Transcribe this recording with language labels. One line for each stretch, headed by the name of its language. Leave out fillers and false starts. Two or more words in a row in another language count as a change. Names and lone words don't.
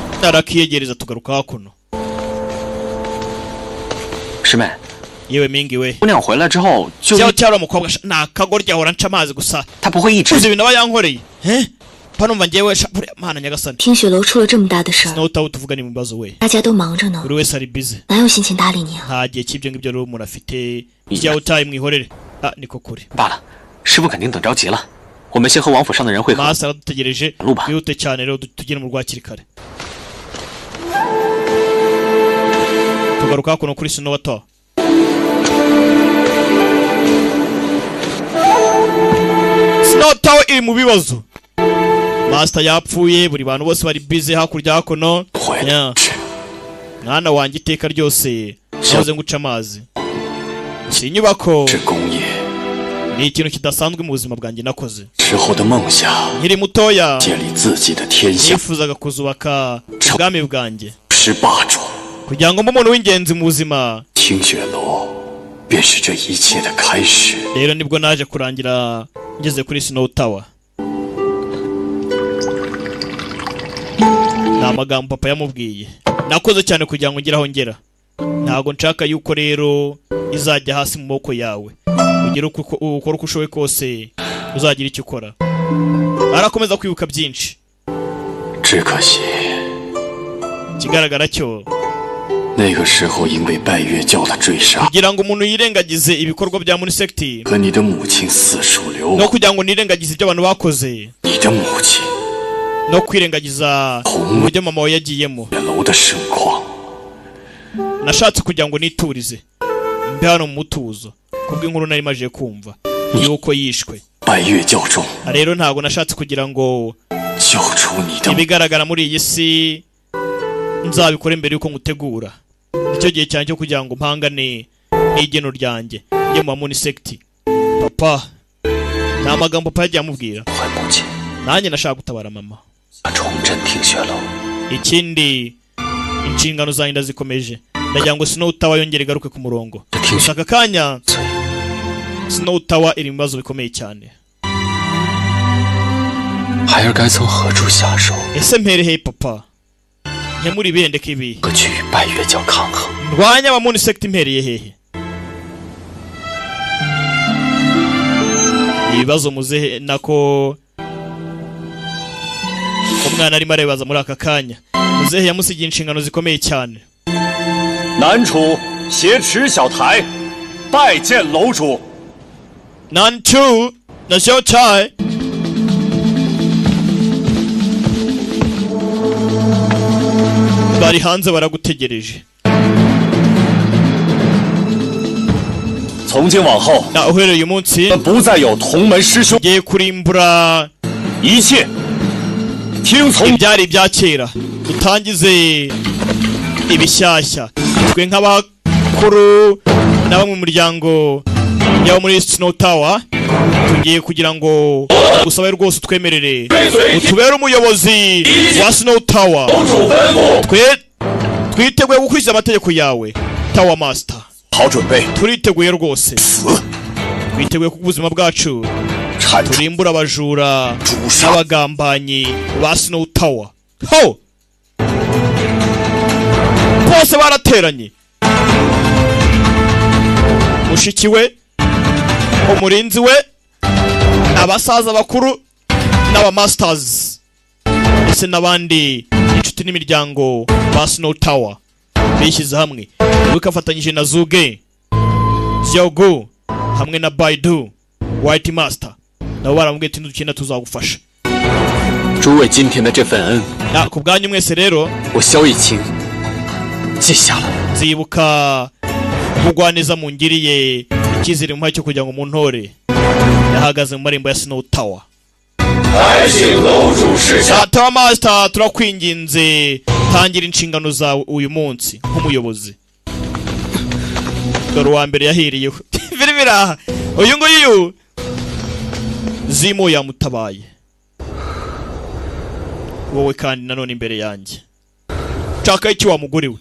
Kinyarwanda: arakiyegereza tugaruka hakuno
Chinese: 师妹，
Kinyarwanda: yewe mingi we
Chinese: 姑娘回来之后就
Kinyarwanda: cyangwa cyari umukobwa nakagorya ahora nca amazi gusa
Chinese: 她不会一直
Kinyarwanda: uzi ibintu aba yankoreye panumva ngewe mana nyagasani
Chinese: 听雪楼出了这么大的事儿，
Kinyarwanda: Snow tuvugane mu bibazo we
Chinese: 大家都忙着呢，
Kinyarwanda: buri wese ari busy
Chinese: 哪有心情搭理你啊？
Kinyarwanda: nta gihe cy'ibyo ngibyo rero umuntu afite ijya utaye mwihorere niko kuri
Chinese: 罢了，师傅肯定等着急了，我们先和王府上的人会合。
Kinyarwanda: Master aradutegereje Luba. twihute cyane rero tugere mu rwakiri kare tugaruka hakuno kuri Snow Tower Snow Tower iri mu bibazo Master yapfuye buri bantu bose bari busy hakurya hakuno Yeah. mwana wanjye iteka ryose nahoze nguca amazi si inyubako
Chinese: 是工业
Kinyarwanda: ni ikintu kidasanzwe mu buzima bwanjye nakoze
Chinese: 之后的梦想，
Kinyarwanda: nkiri mutoya
Chinese: 建立自己的天下，
Kinyarwanda: nifuzaga kuzubaka ubwami bwanjye
Chinese: 是霸主。
Kinyarwanda: kugira ngo mbe umuntu w'ingenzi mu buzima
Chinese: 清雪楼便是这一切的开始。
Kinyarwanda: rero nibwo naje kurangira ngeze kuri Snow Tower ni amagambo papa yamubwiye nakoze cyane kugira ngo ngere aho ngera ntabwo nshaka yuko rero izajya hasi mu maboko yawe ugire ukora uko ushoboye kose uzagira icyo ukora arakomeza kwibuka byinshi
Chinese: 只可惜
Kinyarwanda: ikigaragara cyo
Chinese: 那个时候因为拜月教的追杀，
Kinyarwanda: kugira ngo umuntu yirengagize ibikorwa bya Munisect
Chinese: 和你的母亲四处流
Kinyarwanda: no
Chinese: 亡，
Kinyarwanda: kugira ngo nirengagize ibyo abantu bakoze
Chinese: 你的母亲
Kinyarwanda: no kwirengagiza uburyo mama we yagiyemo
Chinese: 雪楼的盛况，
Kinyarwanda: nashatse kugira ngo niturize mbe hano mu mutuzo kubw'inkuru nari maje kumva yuko yishwe
Chinese: 拜月教中
Kinyarwanda: rero ntabwo nashatse kugira ngo
Chinese: 救出你的
Kinyarwanda: ibigaragara muri iyi si nzabikore mbere yuko ngutegura nicyo gihe cyane cyo kugira ngo mpangane n'igeno ryanjye njye mu Munisect papa ni amagambo papa yagiye amubwira
Chinese: 还母亲，
Kinyarwanda: nanjye nashaka gutabara mama
Chinese: 重振听雪楼。
Kinyarwanda: ikindi inshingano zanjye ndazikomeje ndagira ngo Snow Tower yongere igaruke ku murongo gusa aka kanya Snow Tower iri mu bibazo bikomeye cyane
Chinese: 孩儿该从何处下手？
Kinyarwanda: ese mpereheye papa nkemura ibendeke ibi
Chinese: 何去与拜月教抗衡？
Kinyarwanda: ndwanya aba Munisect impereye hehe ibibazo muzehe nako umwana arimo arebaza muri aka kanya muzehe yamusigiye inshingano zikomeye cyane
Chinese: 南楚挟持小台，拜见楼主。
Kinyarwanda: Nanchu na Xiaochai bari hanze baragutegereje
Chinese: 从今往后，
Kinyarwanda: na uhereye uyu munsi
Chinese: 我们不再有同门师兄，
Kinyarwanda: ngiye kurimbura
Chinese: 一切听从
Kinyarwanda: ibyari ibya kera dutangize ibishyashya twe nk'abakuru na bamwe mu muryango yabo muri Snow Tower tugiye kugira ngo usabe rwose utwemerere utubere umuyobozi wa Snow Tower twiteguye gukurikiza amategeko yawe Tower Master
Chinese: 好准备，
Kinyarwanda: turiteguye rwose twiteguye ku buzima bwacu
Chinese: 铲除
Kinyarwanda: turimbura abajura
Chinese: 诛杀
Kinyarwanda: n'abagambanyi ba Snow Tower ho bose barateranye mushiki we umurinzi we abasaza bakuru n'aba masters ndetse n'abandi inshuti n'imiryango ba Snow Tower bishyize hamwe bikafatanyije na Zuge Xiaogu hamwe na Baidu White Master nabo baramubwiye ati nudukina tuzagufasha
Chinese: 诸位今天的这份恩，
Kinyarwanda: ku bwanyu mwese rero
Chinese: 我萧逸清记下了。
Kinyarwanda: nzibuka kugwaneza mungiriye icyizere mu cyo kugira ngo muntore yahagaze mu marembo ya Snow Tower
Chinese: 还请楼主示下。
Kinyarwanda: Tower Master turakwinginze tangira inshingano zawe uyu munsi nk'umuyobozi dore uwa mbere yahiriyeho biribira uyu nguyu Zimo yamutabaye wowe kandi nanone imbere yanjye ushaka iki wa mugore we